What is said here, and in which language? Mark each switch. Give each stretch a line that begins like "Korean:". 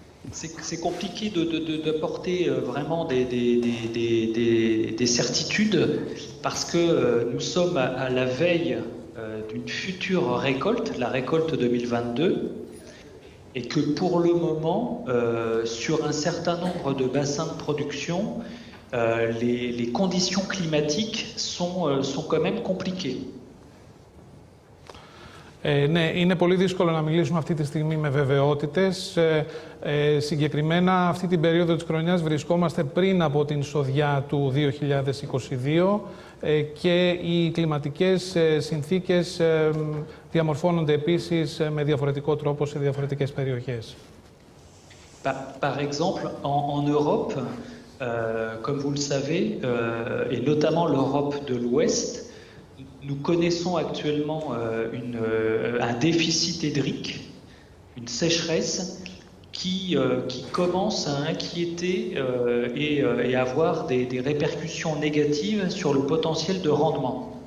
French: C'est compliqué d'apporter vraiment des certitudes parce que nous sommes à la veille d'une future récolte, la récolte 2022, et que pour le moment, sur un certain nombre de bassins de production, les conditions climatiques sont quand même compliquées.
Greek: Ναι, είναι πολύ δύσκολο να μιλήσουμε αυτή τη στιγμή με βεβαιότητες. Συγκεκριμένα, αυτή την περίοδο της χρονιάς βρισκόμαστε πριν από την εισοδιά του 2022 και οι κλιματικές συνθήκες διαμορφώνονται επίσης με διαφορετικό τρόπο σε διαφορετικές περιοχές.
French: Par exemple, en Europe, comme vous le savez, et notamment l'Europe de l'Ouest, nous connaissons actuellement un déficit hydrique une sécheresse qui commence à inquiéter et avoir des répercussions négatives sur le potentiel de rendement.